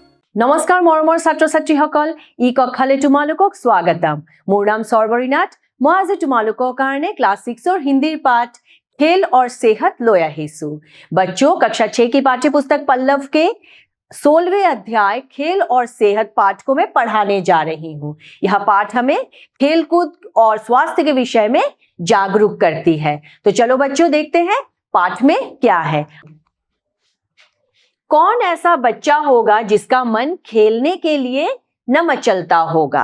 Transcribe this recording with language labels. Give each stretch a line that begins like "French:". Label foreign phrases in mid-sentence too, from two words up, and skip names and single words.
Assamese: নমস্কাৰ মৰমৰ ছাত্ৰ ছাত্ৰীসকল, ই কক্ষালৈ তোমালোকক স্বাগতম। মোৰ নাম সৰ্বৰী নাথ। মই আজি তোমালোকৰ কাৰণে
Hindi: ক্লাस 6 हिंदी पाठ खेल और सेहत
Assamese: লৈ আহিছো।
Hindi: बच्चों, कक्षा 6 की पाठ्य पुस्तक पल्लव के 16वें अध्याय खेल और सेहत पाठ को मैं पढ़ाने जा रही हूँ। यह पाठ हमें खेलकूद और स्वास्थ्य के विषय में जागरूक करती है। तो चलो बच्चों, देखते हैं पाठ में क्या है। कौन ऐसा बच्चा होगा जिसका मन खेलने के लिए न मचलता होगा?